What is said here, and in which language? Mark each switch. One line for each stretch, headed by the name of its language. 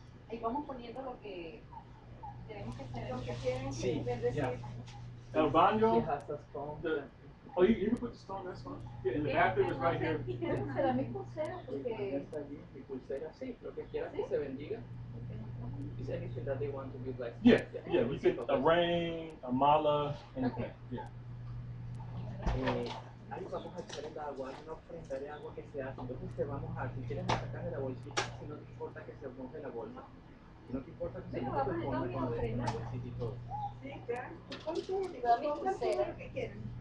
Spanish: Ahí vamos poniendo lo que tenemos que hacer. Lo que quieren Sí, decir.
English: yeah.
Spanish: El baño.
English: She has a stone. You can put the stone, that's fine. Yeah, and the bathroom is right here.
Spanish: Será mi pulsera porque Está allí, mi pulsera, sí, lo que quieras que se bendiga.
English: Is anything that they want to be blessed? Yeah, we could a ring, a mala, anything. Yeah.
Spanish: Ahí vamos a echar el agua, hay una ofrenda de agua que se hace, entonces te vamos a, si quieres sacar de la bolsita, si no te importa que se moje la bolsa, si no te importa que se moje, pues ponla con la bolsita y todo. Sí, claro. Pongan todo lo que quieran.